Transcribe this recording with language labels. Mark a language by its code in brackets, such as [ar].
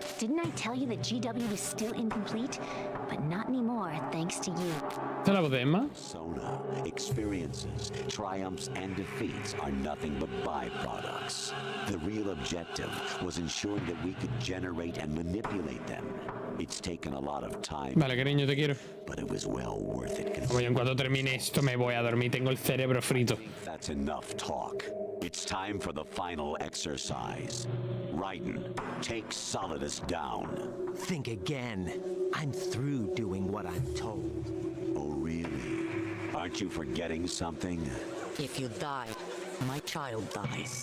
[en] Didn't I tell you that GW was still incomplete? But not anymore, thanks to you. [es] ¿Esta es la voz de Emma? [en] Persona, experiences, triumphs, and defeats are nothing but byproducts. The real objective was ensuring that we could generate and manipulate them. It's taken a lot of time. [es] Vale, cariño, te quiero. [en] But it was well worth it. [es] Como yo en cuanto termine esto me voy a dormir, tengo el cerebro frito. [en] That's enough talk. It's time for the final exercise. Raiden, take Solidus down. Think again. I'm through doing what I'm told. Oh, really? Aren't you forgetting something? If you die, my child dies.